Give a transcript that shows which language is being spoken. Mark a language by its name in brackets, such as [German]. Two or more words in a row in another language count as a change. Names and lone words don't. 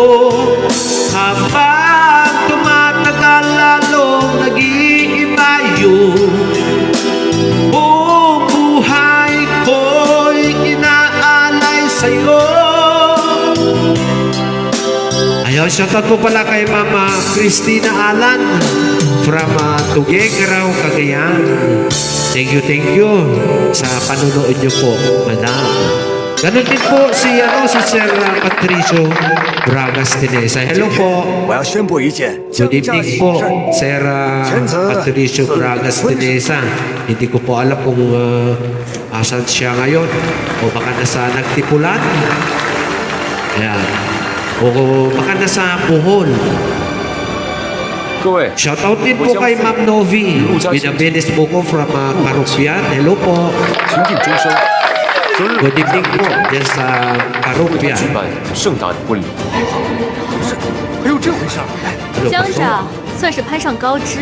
[Filipino] Habang tumatagal lalong nag-iiba yun. Buong buhay ko'y inaalay sa'yo. Ayaw, shoutout po pala kay Mama Christina Alan from Tuguegarao, Cagayan. [English] Thank you [Filipino] sa panunood niyo po, Madam. Ganun din po si Sir Patricio Bragas Tinesa. Hello po. [Chinese] 我要宣布一件 [English] Good [Chinese] 降价 [English] evening [Chinese] 喜 [Filipino] po, [Chinese] 事。 [Filipino] Sir Patricio Bragas Tinesa. Hindi ko po alam kung asan siya ngayon. O baka nasa Nagtipulan. Ayan. O baka nasa Bohol. [Chinese] 各位， [Filipino] Shoutout din po kay Ma'am Novi. Binabinis po ko from Karupian. Hello po. [Chinese] 情定终生，择日 [English] Good evening [Filipino] po. Diyan sa [Chinese] 为他 [Filipino] Karupian. [Chinese] 举办盛大的婚礼。还有这回事儿？ [English] Hello [Chinese] 乡 [Filipino] po. [Chinese] 长算是攀上高枝。